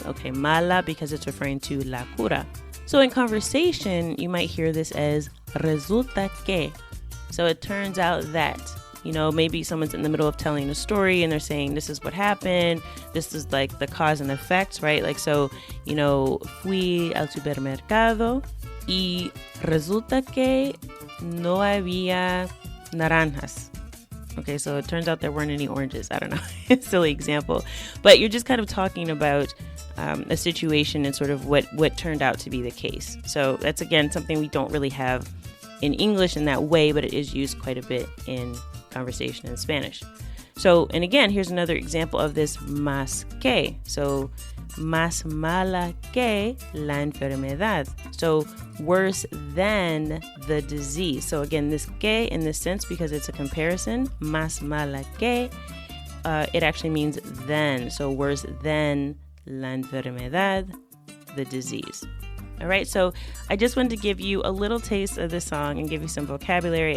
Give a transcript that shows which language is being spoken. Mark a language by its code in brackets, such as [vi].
[en] Okay, mala because it's referring to la cura. So in conversation, you might hear this as resulta que. So it turns out that, maybe someone's in the middle of telling a story and they're saying, this is what happened. This is like the cause and effect, right? [es] Like, so, fui al supermercado y resulta que no había naranjas. [en] Okay, so it turns out there weren't any oranges. I don't know. It's a silly example. But you're just kind of talking about a situation and sort of what turned out to be the case. So that's, again, something we don't really have in English in that way, but it is used quite a bit in conversation in Spanish. So, and again, here's another example of this más que. [es] So, más mala que la enfermedad. [en] So, worse than the disease. So again, this que in this sense, because it's a comparison, más mala que, it actually means than. So worse than la enfermedad, the disease. All right, so I just wanted to give you a little taste of this song and give you some vocabulary.